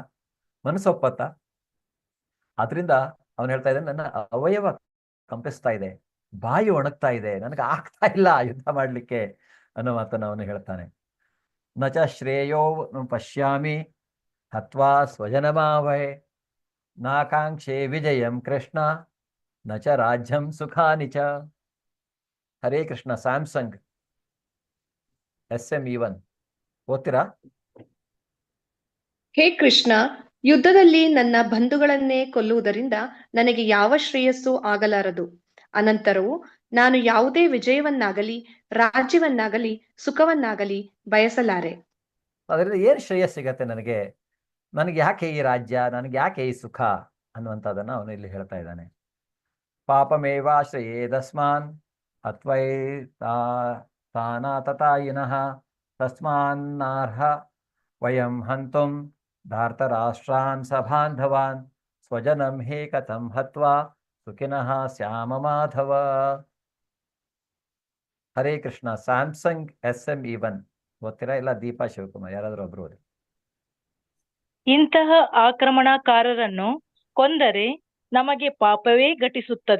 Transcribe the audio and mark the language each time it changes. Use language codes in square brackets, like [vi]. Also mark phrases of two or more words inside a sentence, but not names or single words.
[kn] ಮನಸ್ಸೊಪ್ಪತ್ತ? ಆದ್ರಿಂದ ಅವನು ಹೇಳ್ತಾ ಇದ್ದಾನೆ, ನನ್ನ ಅವಯವ ಕಂಪಿಸ್ತಾ ಇದೆ, ಬಾಯಿ ಒಣಗ್ತಾ ಇದೆ, ನನಗೆ ಆಗ್ತಾ ಇಲ್ಲ ಯುದ್ಧ ಮಾಡ್ಲಿಕ್ಕೆ ಅನ್ನೋ ಮಾತನ್ನು ಅವನು ಹೇಳ್ತಾನೆ. [sa] ನಚ ಶ್ರೇಯೋ ಪಶ್ಯಾಮಿ ಹತ್ವಾ ಸ್ವಜನಮಾವಹೆ ನಾಕಾಂಕ್ಷೆ ವಿಜಯಂ ಕೃಷ್ಣ ನಚ ರಾಜ್ಯಂ ಸುಖಾನಿ ಚ. ಹರೇ ಕೃಷ್ಣ. [kn] ಸ್ಯಾಮ್ಸಂಗ್ SM-E1 ಓದ್ತೀರಾ? ಹೇ ಕೃಷ್ಣ, ಯುದ್ಧದಲ್ಲಿ ನನ್ನ ಬಂಧುಗಳನ್ನೇ ಕೊಲ್ಲುವುದರಿಂದ ನನಗೆ ಯಾವ ಶ್ರೇಯಸ್ಸು ಆಗಲಾರದು. ಅನಂತರವು ನಾನು ಯಾವುದೇ ವಿಜಯವನ್ನಾಗಲಿ ರಾಜ್ಯವನ್ನಾಗಲಿ ಸುಖವನ್ನಾಗಲಿ ಬಯಸಲಾರೆ. ಅದರಿಂದ ಏನ್ ಶ್ರೇಯಸ್ ಸಿಗತ್ತೆ ನನಗೆ? ನನಗೆ ಯಾಕೆ ಈ ರಾಜ್ಯ, ನನಗೆ ಯಾಕೆ ಈ ಸುಖ ಅನ್ನುವಂಥದ್ದನ್ನು ಅವನು ಇಲ್ಲಿ ಹೇಳ್ತಾ ಇದ್ದಾನೆ. [sa] ಪಾಪಮೇವಾಶ್ರಯೇದಸ್ಮಾನ್ ಅತ್ವೈ ತಾನ ತಥಾಯಿನಃ ತಸ್ಮಾನ್ನಾರ್ಹ ವಯಂ ಹಂತುಂ ಧಾರ್ತರಾಷ್ಟ್ರಾನ್ ಸಬಾಂಧವಾನ್ ಸ್ವಜನಂ ಹೇ ಕಥಂ ಹತ್ವಾ ಸುಖಿನಃ ಶ್ಯಾಮ ಮಾಧವ. ಹರೇ ಕೃಷ್ಣ. [kn] ಸ್ಯಾಮ್ಸಂಗ್ SME1 ಗೊತ್ತಿರಾ? ಇಲ್ಲ ದೀಪಾ ಶಿವಕುಮಾರ್ ಯಾರಾದ್ರೂ ಒಬ್ರು ಓದಿ. ಇಂತಹ ಆಕ್ರಮಣಕಾರರನ್ನು ಕೊಂದರೆ ನಮಗೆ ಪಾಪವೇ ಘಟಿಸುತ್ತದೆ.